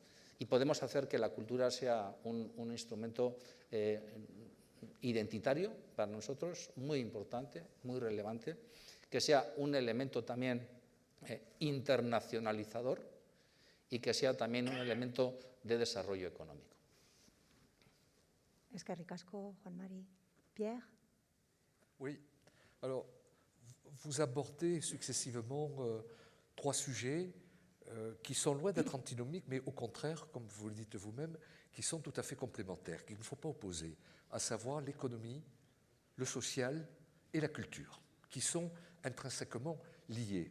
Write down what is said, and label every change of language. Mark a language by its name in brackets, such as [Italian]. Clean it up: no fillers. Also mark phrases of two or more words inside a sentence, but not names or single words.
[Spanish] Y podemos hacer que la cultura sea un instrumento identitario para nosotros, muy importante, muy relevante, que sea un elemento también internacionalizador y que sea también un elemento de desarrollo económico. [Basque] Eskerrik asko, Juan Mari. Pierre? [French] Oui, alors vous abordez successivement trois sujets qui sont loin d'être antinomiques, mais au contraire, comme vous le dites vous-même, qui sont tout à fait complémentaires, qu'il ne faut pas opposer, à savoir l'économie, le social et la culture, qui sont intrinsèquement liés.